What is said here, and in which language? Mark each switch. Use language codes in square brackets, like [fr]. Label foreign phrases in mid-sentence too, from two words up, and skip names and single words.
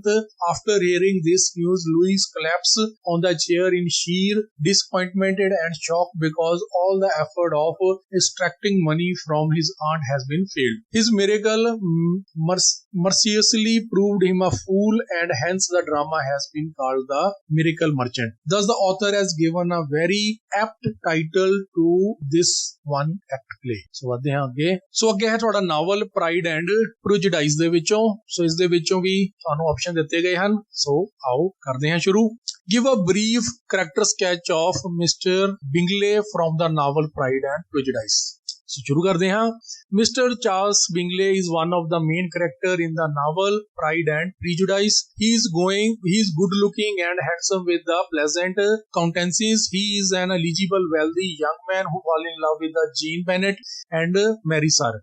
[en] After hearing this news, Louise collapsed on the chair in sheer disappointment and shock because all the effort of extracting money from his aunt has been failed. His miracle mercilessly proved him a fool, and hence the drama has been called The Miracle Merchant. Thus the author has given a very apt title to this one act play. [pa] So ਵਧਦੇ ਹਾਂ ਅੱਗੇ ਹੈ ਤੁਹਾਡਾ ਨਾਵਲ ਪ੍ਰਾਈਡ ਐਂਡ ਪ੍ਰੈਜੁਡਾਈਸ ਦੇ ਵਿੱਚੋਂ। ਸੋ ਇਸ ਦੇ ਵਿੱਚੋਂ ਵੀ ਤੁਹਾਨੂੰ ਆਪਸ਼ਨ ਦਿੱਤੇ ਗਏ ਹਨ। ਸੋ ਆਓ ਕਰਦੇ ਹਾਂ ਸ਼ੁਰੂ। [en] Give a brief character sketch of Mr. Bingley from the novel Pride and Prejudice. [hi] So शुरू करते हैं। Mr. [en] Charles Bingley is one of the main character in the novel Pride and Prejudice. He is good looking and handsome with the pleasant countenances. He is an eligible wealthy young man who falls in love with the Jane Bennet and marries her.